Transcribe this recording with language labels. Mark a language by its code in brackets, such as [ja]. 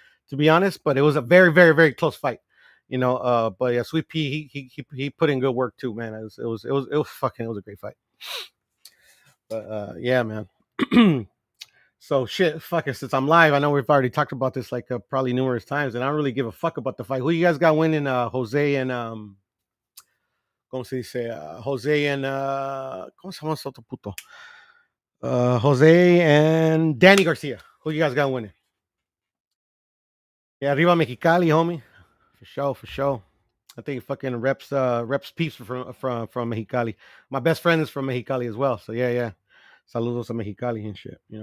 [en] To be honest, but it was a very, very, very close fight. But yeah, Sweet Pea, he put in good work too, man. It was a great fight. But yeah, man. So shit, fuck it. Since I'm live, I know we've already talked about this like probably numerous times, and I don't really give a fuck about the fight. Who you guys got winning? Jose and [es] ¿cómo se dice? [en] Jose and [es] ¿cómo se llama ese otro puto? [en] Jose and Danny Garcia. Who you guys got winning? Yeah, [es] arriba Mexicali, [en] homie. For sure, for sure. I think fucking reps peeps from Mexicali. My best friend is from Mexicali as well. So yeah, yeah. [es] Saludos [en] to Mexicali and shit.